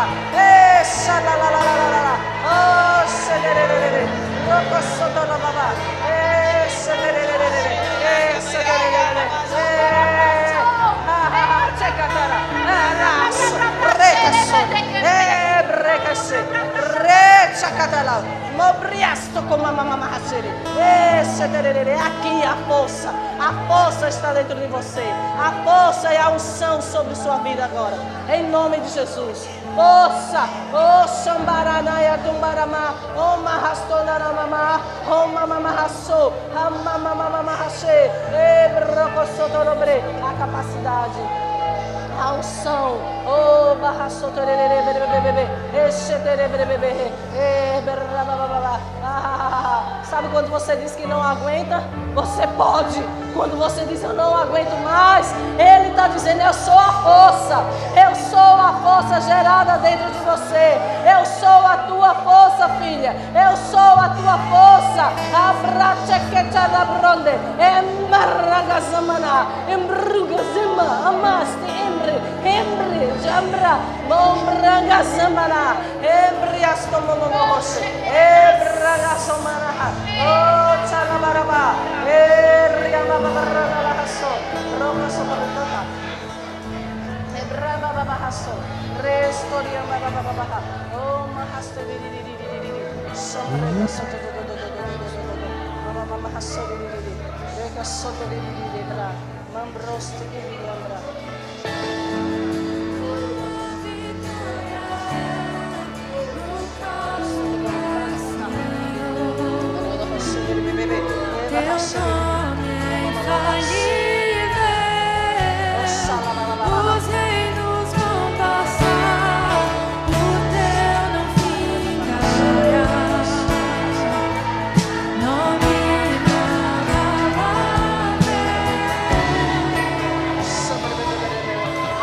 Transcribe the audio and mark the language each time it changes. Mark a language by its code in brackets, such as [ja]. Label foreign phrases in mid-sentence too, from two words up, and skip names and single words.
[pt] Shalalala. Oh, sederere. Roko sodora baba. Sederere. Sederere. Checatara. Brecasse. Rechacatala. Mobriasto com mamma hasere. Aqui a força está dentro de você. A força e a unção sobre sua vida agora. Em nome de Jesus. Força, oh Shambaranaya Tumbarama, oh Mahastonarama, oh Mamamahasso, Hamamamamahashe, Ebrocosotorobre, a capacidade, a unção, oh Bahassotorebebebebe, Echeterebebebe, sabe quando você diz que não aguenta? Você pode. Quando você diz eu não aguento mais, Ele está dizendo eu sou a força. Eu sou a força gerada dentro de você. Eu sou a tua força, filha. Eu sou a tua força. Abrachequetadabronde, Embaragazamana, Embrugazima, Amaste, Embre, Jambra, Mombrangazamana, Embriastomonomoshe, Ebragazamana, Oh, Chalabaraba, Eriamabaralahaso, Romasobarata, Ebramabahaso, Restoriamababaha, Oh, Mahaste, Sombra, Mamahaso, Reka Soto, Mambrosti, Yambra. Teu nome é infalível, os reinos vão passar, o teu não ficará, nome inabalável.